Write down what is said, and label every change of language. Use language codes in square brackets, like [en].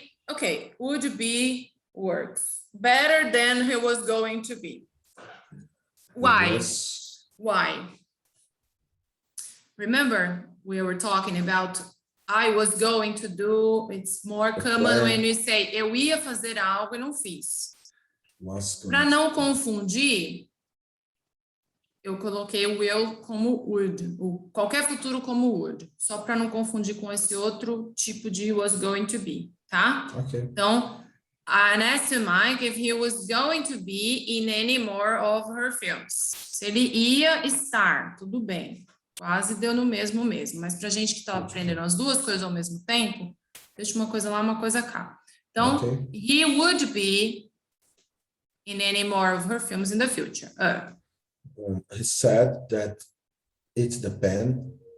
[en] okay, would be works better than he was going to be. Why? Why? Remember, we were talking about I was going to do, it's more common when we say [pt] eu ia fazer algo e não fiz. Para não confundir, eu coloquei o will como would, qualquer futuro como would, só para não confundir com esse outro tipo de [en] was going to be, [pt] tá? [en] Okay. [pt] Então, [en] and asked Mike if he was going to be in any more of her films. [pt] Se ele ia estar, tudo bem. Quase deu no mesmo, mas pra gente que tá aprendendo as duas coisas ao mesmo tempo, deixa uma coisa lá, uma coisa cá. Então, [en] Okay. he would be in any more of her films in the future. He said that it depended.